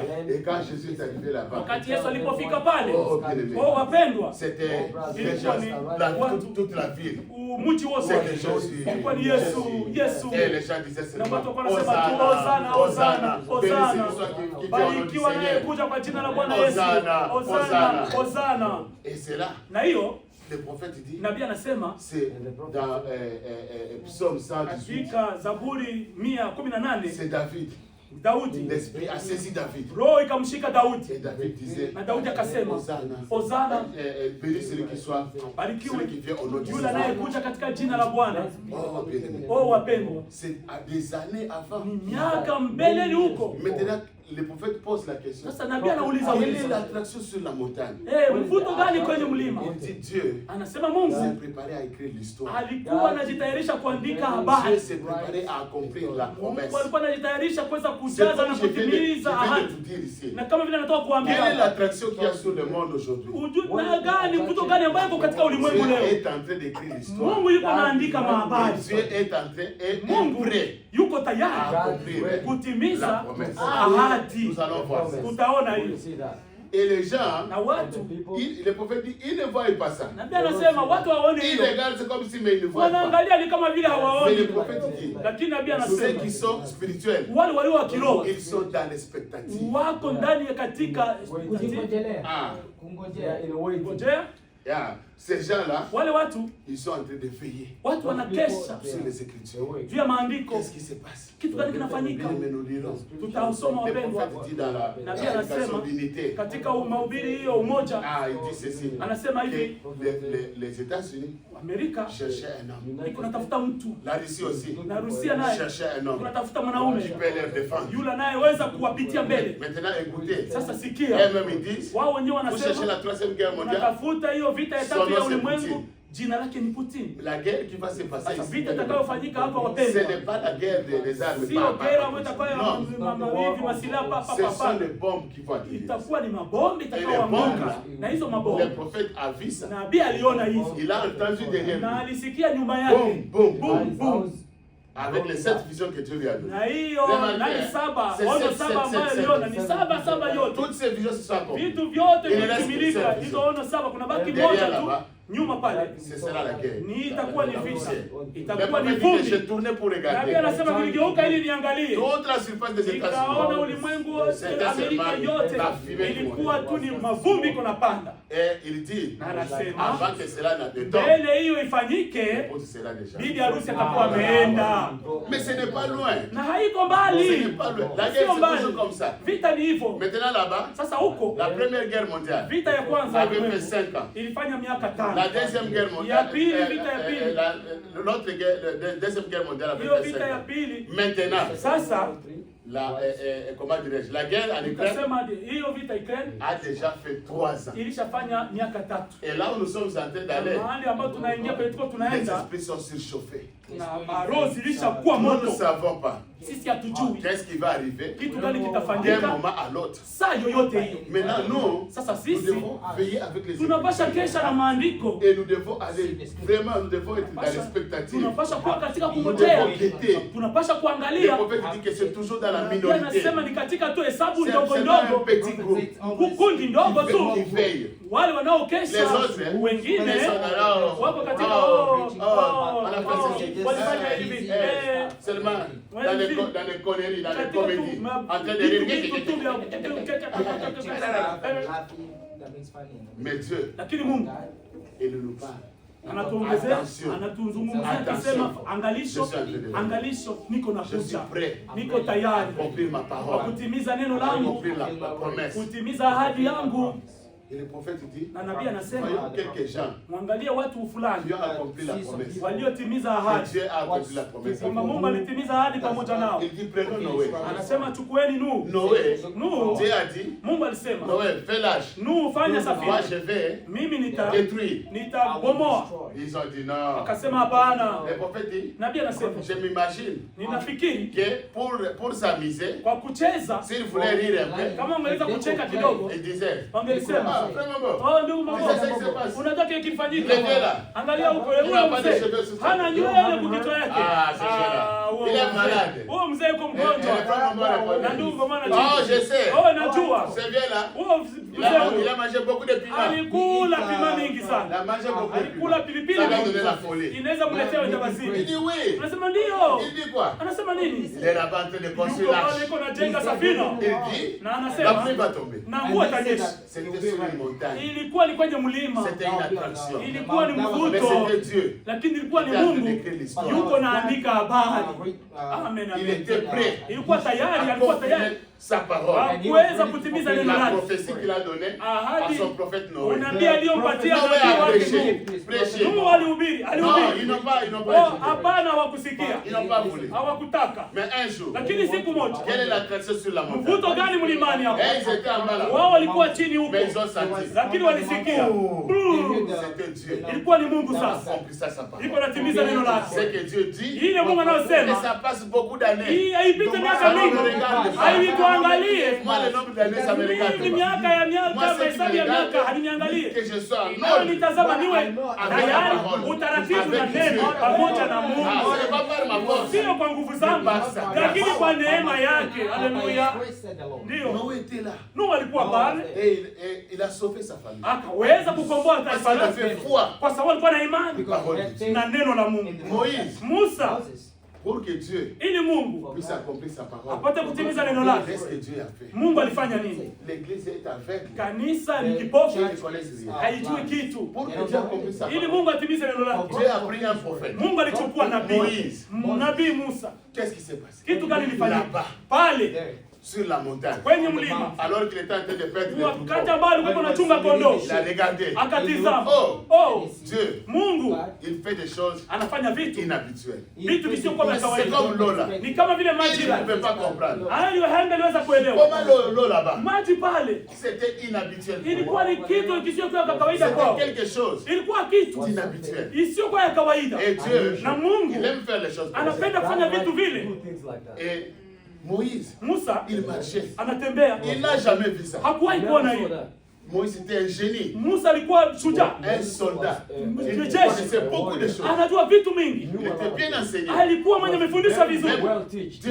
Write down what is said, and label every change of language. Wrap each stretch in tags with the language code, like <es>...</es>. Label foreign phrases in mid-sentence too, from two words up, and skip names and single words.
<fr>Et quand Jésus est arrivé là-bas,</fr> <sw>Wakati Yesu alipofika pale,</sw> <fr>oh, bien aimé,</fr> <sw>oh wapendwa,</sw> <fr>c'était déjà toute la ville.</fr> <sw>mji wote</sw> <fr>C'est des choses</fr> <sw>ilikuwa ni Yesu, Yesu.</sw> <fr>Et les gens disaient</fr> <sw>Na</sw> <fr>seulement</fr> <sw>watu wanasema tu Hosana, Hosana, Hosana. Hosana. Barikiwa naye kuja kwa jina la Bwana Yesu. Hosana, Hosana.</sw> <fr>Et c'est là,</fr> <sw>Na hiyo</sw> <fr>le prophète dit,</fr> <sw>nabii anasema</sw> <fr>c'est dans Psaume 118,</fr> <sw>katika Zaburi 118</sw> <fr>c'est David.</fr> <sw>Daudi,</sw> <fr>L'Esprit a saisi David.</fr> <sw>roho ikamshika Daudi.</sw> <fr>Et David disait,</fr> <sw>Na Daudi akasema,</sw> <fr>Hosana,</fr> <sw>Hosana,</sw> <fr>béni celui qui soit,</fr> <sw>barikiwe</sw> <fr>celui qui vient au nom du</fr> <sw>yule</sw> <fr>Seigneur.</fr> <sw>anayekuja katika jina la Bwana.</sw> <fr>Oh, bien aimé.</fr> <sw>Oh wapendwa,</sw> <fr>C'est à des années avant.</fr> <sw>ni miaka mbeleni huko.</sw> <fr>Maintenant, le prophète pose la question.</fr> <sw>Sasa nabii anauliza</sw> <fr>Quelle est</fr> <sw>ulizo.</sw> <fr>l'attraction sur la montagne?</fr> <sw>Mvuto gani kwenye mlima?</sw> <fr>Il dit Dieu</fr> <sw>Anasema</sw> <fr>s'est</fr> <sw>Mungu</sw> <fr>préparé à écrire l'histoire.</fr> <sw>alikuwa anajitayarisha kuandika</sw> <fr>Dieu</fr> <sw>habari.</sw> <fr>s'est préparé à accomplir la promesse.</fr> <sw>Mungu alikuwa anajitayarisha kuweza</sw> <fr>C'est</fr> <sw>kujaza</sw> <fr>comme</fr> <sw>na</sw> <fr>je viens de</fr> <sw>kutimiza ahadi.</sw> <fr>vous dire ici.</fr> <sw>Na kama vile natoka</sw> <fr>Quelle est</fr> <sw>kuambia,</sw> <fr>l'attraction qu'il y a sur le monde aujourd'hui?</fr> <sw>na gani mvuto gani ambayo iko katika ulimwengu</sw> <fr>Dieu</fr> <sw>leo?</sw> <fr>est en train d'écrire l'histoire.</fr> <sw>Mungu yuko anaandika mahabari.</sw> <fr>Dieu est en train et</fr> <sw>Mungu</sw> <fr>prêt</fr> <sw>yuko</sw> <fr>à</fr> <sw>tayari</sw> <fr>accomplir la</fr> <sw>kutimiza</sw> <fr>promesse.</fr> <sw>ahadi. ahadi.</sw> <fr>Nous allons voir ça.</fr> <sw>Tutaona hiyo.</sw> <fr>Et les gens,</fr> <sw>Na watu,</sw> <fr>le prophète dit, ils ne voient pas ça.</fr> <sw>nabii anasema watu hawaoni</sw> <fr>Ils</fr> <sw>hiyo.</sw> <fr>regardent, c'est comme si, mais ils ne voient pas.</fr> <sw>Wanaangalia ni kama vile</sw> <fr>Mais</fr> <sw>hawaoni.</sw> <fr>le prophète dit,</fr> <sw>Lakini nabii</sw> <fr>ceux</fr> <sw>anasema</sw> <fr>qui sont spirituels,</fr> <sw>wale walio wa kiroho</sw> <fr>ils sont dans l'expectative.</fr> <sw>wako ndani ya katika Ah, ngojea. yeah.</sw> <fr>Ces gens-là,</fr> <sw>Wale watu,</sw> <fr>ils sont en train de veiller</fr> <sw>watu wanakesha</sw> <fr>sur les Écritures.</fr> <sw>juu ya maandiko.</sw> <fr>Qu'est-ce qui se passe?</fr> <sw>Kitu gani kinafanyika?</sw> <fr>Mais nous lirons.</fr> <sw>Tutausoma</sw> <fr>Le</fr> <sw>wapendwa.</sw> <fr>prophète dit dans la</fr> <sw>Nabii</sw> <fr>prédication</fr> <sw>anasema</sw> <fr>d'unité.</fr> <sw>katika mahubiri hiyo umoja,</sw> <fr>Ah, il dit ceci.</fr> <sw>anasema</sw> <fr>Que</fr> <sw>hivi,</sw> <fr>les États-Unis</fr> <sw>Amerika</sw> <fr>cherchaient un homme.</fr> <sw>iko natafuta mtu,</sw> <fr>La Russie aussi</fr> <sw>na Rusia naye</sw> <fr>cherchait un</fr> <sw>iko</sw> <fr>homme</fr> <sw>natafuta</sw> <fr>qui</fr> <sw>mwanaume</sw> <fr>peut les défendre.</fr> <sw>yule anayeweza kuwapitia mbele.</sw> <fr>Maintenant, écoutez.</fr> <sw>Sasa sikia,</sw> <fr>Eux-mêmes, ils disent,</fr> <sw>wao wenyewe</sw> <fr>vous cherchez la</fr> <sw>wanasema</sw> <fr>troisième guerre mondiale.</fr> <sw>tunatafuta hiyo vita ya tatu</sw> <fr>Son</fr> <sw>ya</sw> <fr>nom, c'est</fr> <sw>ulimwengu,</sw> <fr>Putin.</fr> <sw>jina lake ni Putin.</sw> <fr>La guerre qui va se passer</fr> <sw>Sasa</sw> <fr>ici,</fr> <sw>vita itakayofanyika hapa</sw> <fr>ce</fr> <sw>wapendwa,</sw> <fr>n'est pas la guerre des armes.</fr> <sw>sio gera ambayo itakuwa ya</sw> <fr>Non,</fr> <sw>mawivi masilaha papa</sw> <fr>ce sont</fr> <sw>papa,</sw> <fr>les bombes qui vont atterrir.</fr> <sw>itakuwa ni mabombi itakayoanguka. Na hizo</sw> <fr>Le</fr> <sw>mabombi</sw> <fr>prophète a vu ça.</fr> <sw>nabii aliona hizo</sw> <fr>Il a entendu derrière</fr> <sw>na</sw> <fr>lui.</fr> <sw>alisikia nyuma yake,</sw> <fr>Boum, boum,</fr> <sw>boom boom.</sw> <fr>avec les 7 visions que Dieu lui a données.</fr> <sw>Na hiyo</sw> <fr>Remarquez,</fr> <sw>nani saba,</sw> <fr>c'est</fr> <sw>ono</sw> <fr>sept,</fr> <sw>saba</sw> <fr>sept,</fr> <sw>ambayo</sw> <fr>sept,</fr> <sw>aliona</sw> <fr>sept.</fr> <sw>ni saba yote.</sw> <fr>Toutes ces visions se sont accomplies.</fr> <sw>Vitu vyote</sw> <fr>Il reste</fr> <sw>vimetimilika,</sw> <fr>sept</fr> <sw>hizo</sw> <fr>visions.</fr> <sw>ono saba, kuna baki</sw> <fr>Derrière</fr> <sw>moja tu</sw> <fr>là-bas,</fr> <sw>nyuma pale,</sw> <fr>ce sera la guerre.</fr> <sw>ni itakuwa ni vita,</sw> <fr>Le</fr> <sw>itakuwa ni</sw> <fr>prophète dit que j'ai</fr> <sw>vumbi.</sw> <fr>tourné pour</fr> <sw>Nabii</sw> <fr>regarder.</fr> <sw>anasema niligeuka ili niangalie,</sw> <fr>Toute la surface des</fr> <sw>nikaona</sw> <fr>États-Unis.</fr> <sw>ulimwengu wote,</sw> <fr>C'était</fr> <sw>Amerika</sw> <fr>seulement</fr> <sw>yote</sw> <fr>la fumée qui</fr> <sw>ilikuwa tu ni mavumbi iko napanda.</sw> <fr>Et il dit,</fr> <sw>Anasema</sw> <fr>avant que cela ne tombe,</fr> <sw>mbele hiyo ifanyike,</sw> <fr>l'épouse sera déjà.</fr> <sw>bibi harusi atakuwa ameenda,</sw> <fr>Mais ce n'est pas loin.</fr> <sw>na haiko</sw> <fr>Ce</fr> <sw>mbali,</sw> <fr>n'est pas loin. La guerre</fr> <sw>sio</sw> <fr>c'est</fr> <sw>mbali.</sw> <fr>toujours comme ça.</fr> <sw>Vita ni hivyo.</sw> <fr>Maintenant là-bas,</fr> <sw>Sasa huko</sw> <fr>la première guerre mondiale</fr> <sw>vita ya kwanza</sw> <fr>avait fait</fr> <sw>ulimwengu</sw> <fr>5 ans.</fr> <sw>ilifanya miaka 5.</sw> <fr>La deuxième guerre</fr> <sw>Ya</sw> <fr>mondiale,</fr> <sw>pili, vita ya pili.</sw> <fr>l'autre guerre, la deuxième guerre mondiale avait</fr> <sw>Hiyo</sw> <fr>fait</fr> <sw>vita</sw> <fr>5</fr> <sw>ya</sw> <fr>ans.</fr> <sw>pili.</sw> <fr>Maintenant,</fr> <sw>Sasa</sw> <fr>comment dirais-je, la guerre en Ukraine</fr> <sw>nikasema hiyo vita Ukraine</sw> <fr>a déjà fait 3 ans.</fr> <sw>ilishafanya miaka 3.</sw> <fr>Et là où nous sommes en train d'aller,</fr> <sw>Mahali ambapo tunaingia pale tuko</sw> <fr>les</fr> <sw>tunaenda</sw> <fr>esprits sont surchauffés.</fr> <sw>na maroho zilishakuwa</sw> <fr>Nous ne</fr> <sw>moto.</sw> <fr>savons pas</fr> <sw>Sisi hatujui</sw> <fr>qu'est-ce qui va arriver</fr> <sw>kitu gani</sw> <fr>d'un</fr> <sw>kitafanyika</sw> <fr>moment à l'autre.</fr> <sw>saa yoyote hiyo.</sw> <fr>Maintenant, nous,</fr> <sw>Sasa</sw> <fr>nous</fr> <sw>sisi</sw> <fr>devons veiller avec les</fr> <sw>tunapasha kesha na maandiko,</sw> <fr>et nous devons aller, vraiment, nous devons être dans l'expectative.</fr> <sw>tunapasha kuwa katika</sw> <fr>Nous</fr> <sw>kungojea,</sw> <fr>devons guetter.</fr> <sw>tunapasha</sw> <fr>Le</fr> <sw>kuangalia.</sw> <fr>prophète dit que c'est toujours dans la</fr> <sw>Nabii</sw> <fr>minorité.</fr> <sw>anasema ni katika tu hesabu</sw> <fr>C'est</fr> <sw>ndogo</sw> <fr>pas un</fr> <sw>ndogo,</sw> <fr>petit groupe</fr> <sw>kundi ndogo</sw> <fr>qui</fr> <sw>tu,</sw> <fr>veille.</fr> <sw>wale</sw> <fr>Les</fr> <sw>wanaokesha,</sw> <fr>autres,</fr> <sw>wengine</sw> <fr>ils sont là,</fr> <sw>wako katika</sw> <fr>on a fait ceci.</fr> <sw>walifanya hivi</sw> <fr>Seulement dans les conneries, dans les comédies, en train de rire. Mais Dieu,</fr> <sw>lakini Mungu</sw> <fr>il nous parle.</fr> <sw>anatuongezea,</sw> <fr>Attention.</fr> <sw>anatuzungumzia</sw> <fr>Attention.</fr> <sw>akisema, angalisho,</sw> <fr>Je suis en train de-</fr> <sw>angalisho, niko</sw> <fr>Je suis</fr> <sw>nakuja,</sw> <fr>prêt</fr> <sw>niko tayari</sw> <fr>à accomplir ma</fr> <sw>kwa</sw> <fr>parole,</fr> <sw>kutimiza neno</sw> <fr>à</fr> <sw>langu,</sw> <fr>accomplir la promesse.</fr> <sw>kutimiza ahadi yangu.</sw> <fr>Et le prophète dit,</fr> <sw>Na nabii anasema</sw> <fr>voyons quelques gens</fr> <sw>mwangalie watu</sw> <fr>qui</fr> <sw>fulani</sw> <fr>ont accompli la promesse.</fr> <sw>waliotimiza</sw> <fr>Et</fr> <sw>ahadi,</sw> <fr>Dieu a accompli la promesse.</fr> <sw>kwamba Mungu alitimiza ahadi pamoja nao.</sw> <fr>Il dit, prenons Noé.</fr> <sw>Anasema chukueni Nuhu.</sw> <fr>Noé,</fr> <sw>Nuhu,</sw> <fr>Dieu a dit,</fr> <sw>Mungu alisema</sw> <fr>Noé, fais l'âge.</fr> <sw>Nuhu, fanya</sw> <fr>Moi,</fr> <sw>safina,</sw> <fr>je vais</fr> <sw>mimi</sw> <fr>détruire.</fr> <sw>nitabomoa.</sw> <fr>Ils ont dit non.</fr> <sw>Akasema hapana.</sw> <fr>Le prophète dit,</fr> <sw>Nabii anasema</sw> <fr>je m'imagine</fr> <sw>ninafikiri</sw> <fr>que pour s'amuser,</fr> <sw>kwa kucheza,</sw> <fr>s'il voulait rire un peu,</fr> <sw>kama ungeweza kucheka kidogo,</sw> <fr>il disait,</fr> <sw>wangelisema</sw> <fr>ah, vraiment bon.</fr> <sw>oh, ndugu mama, unataka Ile kifanyike? jela. Angalia huko</sw> <fr>Il a</fr> <sw>yule</sw> <fr>pas de</fr> <sw>mzee</sw> <fr>cheveux sur sa</fr> <sw>hana</sw> <fr>tête.</fr> <sw>nywele kukichwa yake.</sw> <fr>Ah, c'est cela.</fr> <sw>huo</sw> <fr>Il est</fr> <sw>mzee-</sw> <fr>malade.</fr> <sw>huo mzee yuko</sw> <fr>Et le</fr> <sw>mgonjwa.</sw> <fr>frère Mambo répondait,</fr> <sw>Na ndugu kwa maana</sw> <fr>oh, je sais.</fr> <sw>oh, najua</sw> <fr>C'est bien là.</fr> <sw>huo</sw> <fr>Il a</fr> <sw>mzee</sw> <fr>mangé beaucoup de piments.</fr> <sw>alikula pima mingi</sw> <fr>Il a</fr> <sw>sana,</sw> <fr>mangé beaucoup de</fr> <sw>alikula</sw> <fr>piments.</fr> <sw>pilipili</sw> <fr>Ça va</fr> <sw>mingi</sw> <fr>donner la</fr> <sw>sana.</sw> <fr>folie.</fr> <sw>Inaweza mletea</sw> <fr>Il</fr> <sw>wendawazimu.</sw> <fr>dit oui.</fr> <sw>Anasema ndio.</sw> <fr>Il dit quoi?</fr> <sw>Anasema nini?</sw> <fr>Il est là-bas en train de construire</fr> <sw>Yuko pale</sw> <fr>l'arche.</fr> <sw>iko najenga safina.</sw> <fr>Il dit,</fr> <sw>Na</sw> <fr>la</fr> <sw>anasema</sw> <fr>pluie va tomber.</fr> <sw>na mvua itanyesha.</sw> <fr>C'était sur une montagne.</fr> <sw>Ilikuwa ni kwenye mlima,</sw> <fr>C'était une attraction.</fr> <sw>ilikuwa ni</sw> <fr>Mais</fr> <sw>mvuto,</sw> <fr>c'était Dieu.</fr> <sw>lakini ilikuwa ni</sw> <fr>Il est en train</fr> <sw>Mungu</sw> <fr>d'écrire l'histoire.</fr> <sw>yuko naandika habari. Amen,</sw> <fr>Il était</fr> <sw>amen.</sw> <fr>prêt</fr> <sw>Ilikuwa tayari,</sw> <fr>à</fr> <sw>alikuwa tayari</sw> <fr>accomplir sa parole.</fr> <sw>kuweza kutimiza neno</sw> <fr>La</fr> <sw>lake.</sw> <fr>prophétie qu'il a donnée à</fr> <sw>Ahadi</sw> <fr>son prophète Noé.</fr> <sw>unabii aliyompatia</sw> <fr>Noé</fr> <sw>nabii</sw> <fr>a</fr> <sw>wake</sw> <fr>prêché.</fr> <sw>Nuhu.</sw> <fr>Prêché.</fr> <sw>Nuhu alihubiri,</sw> <fr>Non,</fr> <sw>alihubiri.</sw> <fr>ils n'ont pas</fr> <sw>Oh,</sw> <fr>écouté.</fr> <sw>hapana, hawakusikia,</sw> <fr>Ils n'ont pas voulu.</fr> <sw>hawakutaka.</sw> <fr>Mais un jour,</fr> <sw>Lakini siku moja,</sw> <fr>quelle est l'attraction sur la montagne?</fr> <sw>mvuto gani mlimani hapo?</sw> <fr>Et ils étaient en bas là.</fr> <sw>Wao walikuwa chini huko,</sw> <fr>Mais ils ont senti.</fr> <sw>lakini walisikia.</sw> <fr>C'était Dieu.</fr> <sw>Ilikuwa ni Mungu</sw> <fr>Il a</fr> <sw>sasa.</sw> <fr>accompli ça sa parole.</fr> <sw>Iko natimiza neno lake.</sw> <fr>C'est que Dieu dit.</fr> <sw>Ile Mungu</sw> <fr>Et</fr> <sw>anayosema</sw> <fr>ça passe beaucoup d'années.</fr> <sw>hii haipite miaka</sw> <fr>Ça</fr> <sw>mingi,</sw> <fr>nous regarde pas.</fr> <sw>haiitwa Muangalie.</sw> <fr>Moi, le nombre d'années, ça me regarde.</fr> <sw>Ni miaka ya miaka, hesabu ya miaka, haliniangalie.</sw> <fr>Que je sois en</fr> <sw>Nawe</sw> <fr>ordre.</fr> <sw>nitazama niwe tayari, utaratibu na neno pamoja na Mungu.</sw> <fr>Ce n'est pas par ma force.</fr> <sw>Sio kwa nguvu zangu, lakini kwa neema yake. Haleluya. Ndio.</sw> <fr>Noé était là.</fr> <sw>Nuhu alikuwa pale.</sw> <fr>Et il a sauvé sa famille.</fr> <sw>Akaweza kukomboa taifa</sw> <fr>Parce qu'il a fait</fr> <sw>lake</sw> <fr>foi.</fr> <sw>kwa sababu alikuwa na imani na neno la Mungu.</sw> <fr>Moïse,</fr> <sw>Musa,</sw> <fr>pour que Dieu</fr> <sw>ili Mungu</sw> <fr>puisse accomplir sa parole,</fr> <sw>apate kutimiza neno lake,</sw> <fr>qu'est-ce que Dieu a fait?</fr> <sw>Mungu alifanya nini?</sw> <fr>L'église est aveugle.</fr> <sw>Kanisa ni kipofu,</sw> <fr>Ils ne connaissent rien.</fr> <sw>haijui kitu.</sw> <fr>Pour que Dieu accomplisse sa</fr> <sw>Ili</sw> <fr>parole,</fr> <sw>Mungu atimize neno lake,</sw> <fr>Dieu a pris un prophète.</fr> <sw>Mungu alichukua nabii,</sw> <fr>Moïse.</fr> <sw>nabii Musa.</sw> <fr>Qu'est-ce qui s'est passé?</fr> <sw>Kitu gani ilifanyika</sw> <fr>Là-bas,</fr> <sw>pale</sw> <fr>sur la montagne,</fr> <sw>kwenye mlima?</sw> <fr>alors qu'il était en train de perdre les</fr> <sw>Wakati</sw> <fr>troupeaux,</fr> <sw>ambao alikuwa anachunga kondoo,</sw> <fr>il a regardé.</fr> <sw>akatizama,</sw> <fr>Oh, Dieu,</fr> <sw>Mungu</sw> <fr>il fait des choses</fr> <sw>anafanya vitu</sw> <fr>inhabituelles.</fr> <sw>visiokuwa vya</sw> <fr>C'est</fr> <sw>kawaida.</sw> <fr>comme l'eau là.</fr> <sw>Ni kama vile maji</sw> <fr>Il ne peut pas comprendre.</fr> <sw>hayo hangeweza kuelewa.</sw> <fr>Comment l'eau là-bas?</fr> <sw>Maji pale</sw> <fr>C'était inhabituel.</fr> <sw>ilikuwa ni kitu kisichokuwa cha kawaida</sw> <fr>C'était</fr> <sw>kwao,</sw> <fr>quelque chose</fr> <sw>ilikuwa kitu</sw> <fr>d'inhabituel.</fr> <sw>isiyokuwa ya kawaida.</sw> <fr>Et Dieu,</fr> <sw>Na Mungu</sw> <fr>il aime faire les choses comme ça.</fr> <sw>anapenda kufanya vitu vile.</sw> <fr>Et Moïse,</fr> <sw>Musa</sw> <fr>il marchait.</fr> <sw>anatembea,</sw> <fr>Il n'a jamais vu ça.</fr> <sw>hakuwahi kuona hiyo.</sw> <fr>Moïse était un génie,</fr> <sw>Musa alikuwa shujaa,</sw> <fr>un soldat. Il</fr> <sw>jeshi,</sw> <fr>connaissait beaucoup de choses.</fr> <sw>anajua vitu mingi,</sw> <fr>Il était bien enseigné.</fr> <sw>alikuwa mwenye amefundisha vizuri.</sw> <fr>Dieu</fr>